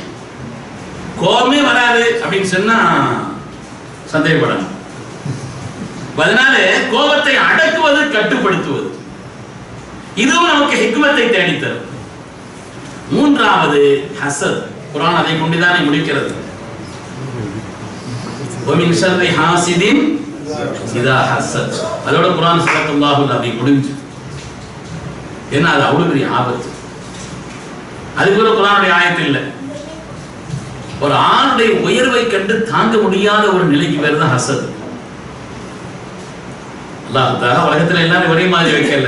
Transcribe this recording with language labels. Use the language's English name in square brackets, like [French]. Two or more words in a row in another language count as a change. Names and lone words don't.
[Tamil] கோபமே வராது அப்படின்னு சொன்னா சந்தேகப்படணும். அதனால கோபத்தை அடக்குவது, கட்டுப்படுத்துவது, இதுவும் நமக்கு ஹிக்மத்தை தேடித்தரும். 3வது ஹஸத். குர்ஆன் அதை கொண்டுதானே முடிக்கிறது. [Arabic] وَمِنْ شَرِّ حَاسِدٍ إِذَا حَسَدَ. [Tamil] அதோட குர்ஆன் [Arabic] صلى الله عليه [Tamil] முடிஞ்சு. ஏன்னா அது அவ்வளவு பெரிய ஆபத்து. அதுக்கு ஒரு குர்ஆனுடைய ஆயத்து இல்லை. ஒரு ஆணுடைய உயர்வை கண்டு தாங்க முடியாத ஒரு நிலைக்கு பேர் தான் ஹஸத். அல்லாஹ் தஆலா உலகத்துல எல்லாரும் ஒரே மாதிரி வைக்கல.